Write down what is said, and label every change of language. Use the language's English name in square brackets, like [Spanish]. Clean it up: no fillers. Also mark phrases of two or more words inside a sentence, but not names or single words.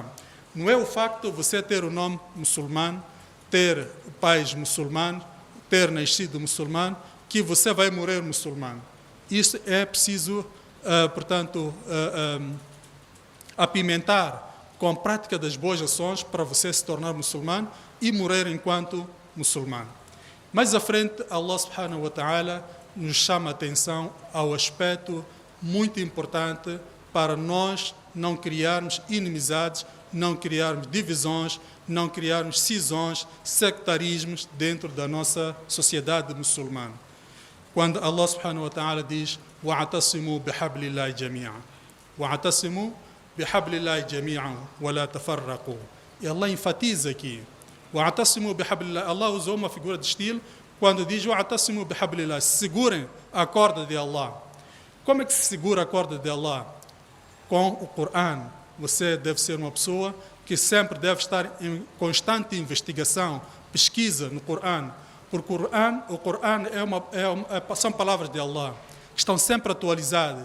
[Portuguese] Não é o facto de você ter o nome muçulmano, ter pais muçulmanos, ter nascido muçulmano, que você vai morrer muçulmano. Isso é preciso, apimentar com a prática das boas ações para você se tornar muçulmano e morrer enquanto muçulmano. Mais à frente, Allah [Arabic] سبحانه وتعالى [Portuguese] nos chama a atenção ao aspecto muito importante para nós não criarmos inimizades, não criarmos divisões, não criarmos cisões, sectarismos dentro da nossa sociedade muçulmana. Quando Allah [Arabic] سبحانه وتعالى [Portuguese] diz [Arabic] وَاعْتَصِمُوا بِحَبْلِ اللَّهِ جَمِيعًا وَاعْتَصِمُوا بِحَبْلِ اللَّهِ جَمِيعًا وَلَا تَفَرَّقُوا. [Portuguese] E Allah enfatiza aqui [Arabic] وَاعْتَصِمُوا بِحَبْلِ اللَّهِ. [Portuguese] Allah usou uma figura de estilo quando diz [Arabic] وَاعْتَصِمُوا بِحَبْلِ اللَّهِ. [Portuguese] Segurem a corda de Allah. Como é que se segura a corda de Allah? Com o Coran. Você deve ser uma pessoa que sempre deve estar em constante investigação, pesquisa no Coran. Porque o Coran são palavras de Allah, que estão sempre atualizadas.